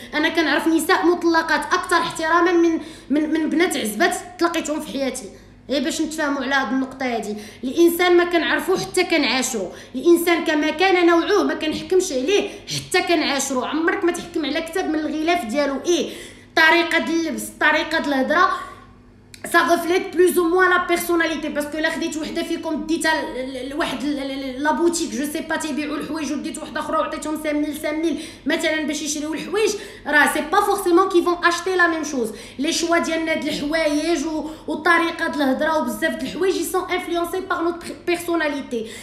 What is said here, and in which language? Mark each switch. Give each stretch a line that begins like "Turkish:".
Arabic: انا كنعرف نساء مطلقات اكثر احتراما من بنات عزبات تلقيتهم في حياتي. غير باش نتفاهموا على هاد النقطه هادي، الانسان ما كنعرفوه حتى كنعاشرو، الانسان كما كان نوعه ما كنحكمش عليه حتى كنعاشرو. عمرك ما تحكم على كتاب من الغلاف ديالو. طريقه اللبس، طريقه الهضره،
French: ça reflète plus ou moins la personnalité. parce que
Arabic: لا خديت وحده فيكم ديتها لواحد لا بوتيك
French: جو سي با
Arabic: تيبيعوا الحوايج وديت وحده اخرى وعطيتهم 5000 مثلا باش يشريو الحوايج، راه
French: سي با فورسيمون كي فون اشتي لا ميم شوز. لي شوا
Arabic: ديالنا د الحوايج وطريقه الهضره وبزاف د الحوايج
French: يسون انفلونسي باغ نوت بيرسوناليتي.